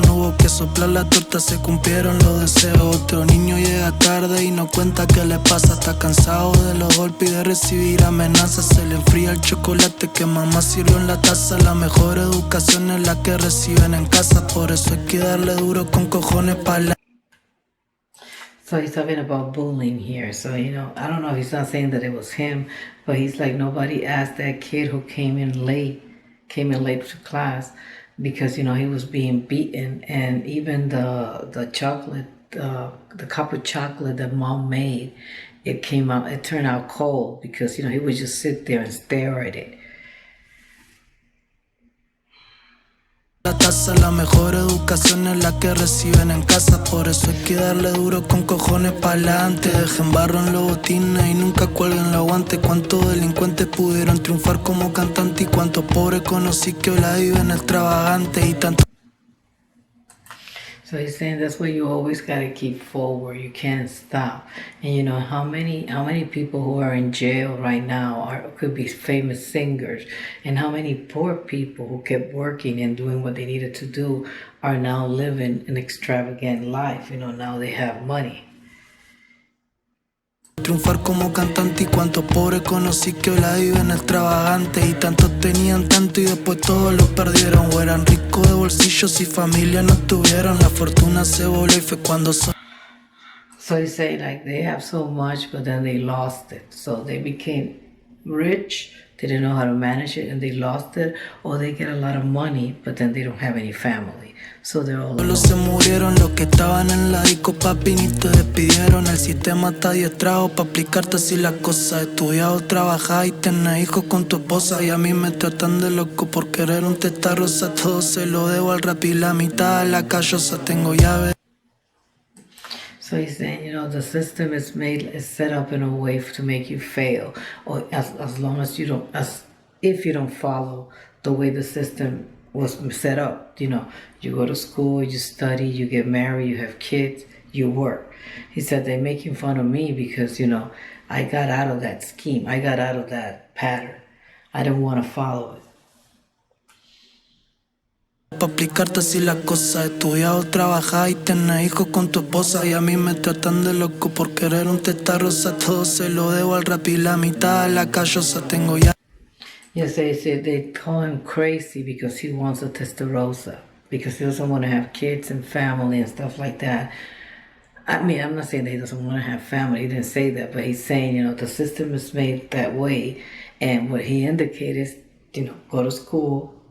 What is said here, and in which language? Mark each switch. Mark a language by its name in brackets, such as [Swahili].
[Spanish] No hubo que soplar la torta, se cumplieron los deseos. Otro niño llega tarde y no cuenta qué le pasa. Está cansado de los golpes y de recibir amenazas. Se le enfría el chocolate que mamá sirvió en la taza. La mejor educación es la que reciben en casa. Por eso hay que darle duro con cojones para la. [English] So he's talking about bullying here. So, you know, I don't know if he's not saying that it was him, but he's like, nobody asked that kid who came in late to class because, you know, he was being beaten. And even the chocolate, the cup of chocolate that mom made, it turned out cold because, you know, he would just sit there and stare at it. [Spanish] La taza, la mejor educación es la que reciben en casa. Por eso hay que darle duro con cojones pa'lante. Dejen barro en los botines y nunca cuelguen los guantes. Cuántos delincuentes pudieron triunfar como cantante y cuántos pobres conocí que hoy la viven extravagante y tanto. [English] So he's saying that's why you always gotta keep forward. You can't stop. And you know how many people who are in jail right now could be famous singers, and how many poor people who kept working and doing what they needed to do are now living an extravagant life. You know, now they have money. [Spanish] Triunfar como cantante y cuántos pobres conocí que hoy la viven extravagante. Y tantos tenían tanto y después todos lo perdieron. O eran ricos de bolsillos y familia no tuvieron. La fortuna se voló y fue cuando [English] So he's saying like they have so much but then they lost it. So they became rich, they didn't know how to manage it and they lost it. Or they get a lot of money but then they don't have any family. So they're all alone. [Spanish] Se murieron los que estaban en la disco, papi, ni te despidieron. El sistema está adiestrado pa' aplicarte así las cosas. Estudiado, trabajado y tener hijos con tu esposa. Y a mí me tratan de loco por querer un testa rosa. Todo se lo debo al rap y la mitad a la callosa. Tengo llave. [English] So he's saying, you know, the system is set up in a way to make you fail, or as long as if you don't follow the way the system was set up. You know, you go to school, you study, you get married, you have kids, you work. He said they're making fun of me because, you know, I got out of that scheme, I got out of that pattern. I didn't want to follow it. [Spanish] Pa' aplicarte así las cosas. Estudiado, trabajado y tener hijos con tu esposa. Y a mí me tratan de loco por querer un testa rosa. Todo se lo debo al rap y la mitad a la callosa. Tengo ya. [English] Yes, they call him crazy because he wants a testarossa. Because he doesn't want to have kids and family and stuff like that. I mean, I'm not saying that he doesn't want to have family. He didn't say that. But he's saying, you know, the system is made that way. And what he indicated is, you know, go to school,